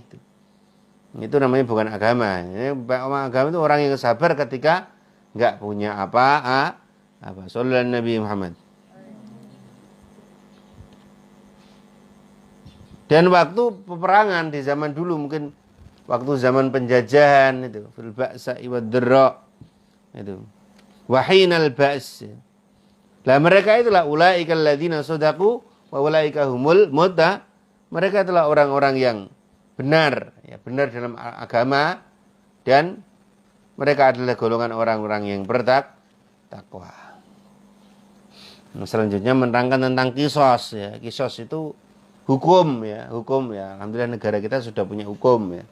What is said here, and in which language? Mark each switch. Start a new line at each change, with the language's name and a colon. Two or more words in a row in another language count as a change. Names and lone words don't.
Indonesian: Itu namanya bukan agama. Ini agama itu orang yang sabar ketika nggak punya apa. Sallallahu Nabi Muhammad. Dan waktu peperangan di zaman dulu, mungkin waktu zaman penjajahan itu,
Arabic: في البأساء والضراء itu. وحين البأس.
Indonesian: Lah mereka itulah
Arabic: أولئك الذين صدقوا وأولئك هم المتقون.
Indonesian: Mereka itulah orang-orang yang benar, ya, benar dalam agama, dan mereka adalah golongan orang-orang yang bertakwa. Selanjutnya menerangkan tentang kisos, ya. Kisos itu hukum, ya, hukum, ya. Alhamdulillah negara kita sudah punya hukum, ya.